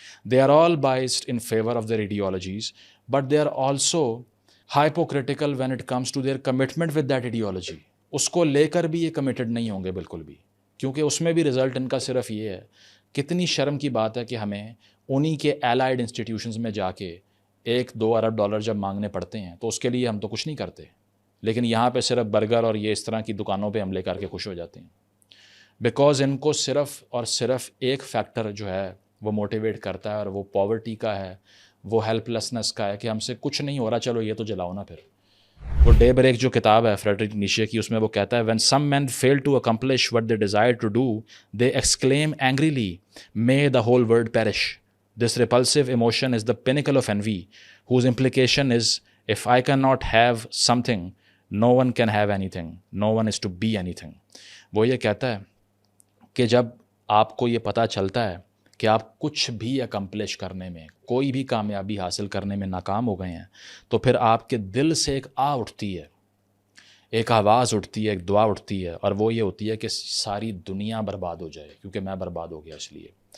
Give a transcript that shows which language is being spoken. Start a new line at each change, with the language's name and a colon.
English: They are all biased in favor of their ideologies, but they are also hypocritical when it comes to their commitment with that ideology.
Urdu: اس کو لے کر بھی یہ committed نہیں ہوں گے بالکل بھی، کیونکہ اس میں بھی رزلٹ ان کا صرف یہ ہے. کتنی شرم کی بات ہے کہ ہمیں انہی کے
English: allied institutions
Urdu: میں جا کے $1-2 ارب جب مانگنے پڑتے ہیں تو اس کے لیے ہم تو کچھ نہیں کرتے، لیکن یہاں پہ صرف برگر اور یہ اس طرح کی دکانوں پہ حملے کر کے خوش ہو جاتے ہیں. بیکاز ان کو صرف اور صرف ایک فیکٹر جو ہے وہ موٹیویٹ کرتا ہے، اور وہ پاورٹی کا ہے، وہ ہیلپ لیسنس کا ہے کہ ہم سے کچھ نہیں ہو رہا، چلو یہ تو جلاؤ نا. پھر وہ ڈے بریک جو کتاب ہے فریڈرک نیشے کی، اس میں وہ کہتا ہے
English: when some men fail to accomplish what they desire to do, they exclaim angrily, may the whole world perish. This repulsive emotion is the pinnacle of envy, whose implication is if I cannot have something, no one can have anything, no one is to be anything.
Urdu: وہ یہ کہتا ہے کہ جب آپ کو یہ پتہ چلتا ہے کہ آپ کچھ بھی اکمپلش کرنے میں، کوئی بھی کامیابی حاصل کرنے میں ناکام ہو گئے ہیں، تو پھر آپ کے دل سے ایک اٹھتی ہے، ایک آواز اٹھتی ہے، ایک دعا اٹھتی ہے، اور وہ یہ ہوتی ہے کہ ساری دنیا برباد ہو جائے کیونکہ میں برباد ہو گیا اس لیے.